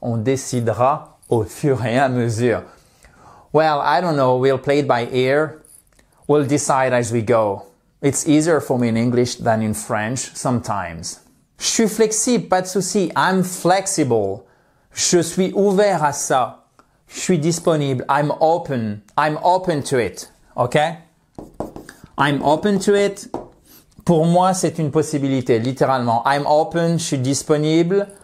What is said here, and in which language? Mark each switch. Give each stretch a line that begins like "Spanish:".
French: On décidera au fur et à mesure.
English: Well, I don't know. We'll play it by ear. We'll decide as we go. It's easier for me in English than in French sometimes.
French: Je suis flexible, pas de souci.
English: I'm flexible.
French: Je suis ouvert à ça. Je suis disponible.
English: I'm open. I'm open to it. OK? I'm open to it.
French: Pour moi, c'est une possibilité, littéralement.
English: I'm open,
French: je suis disponible.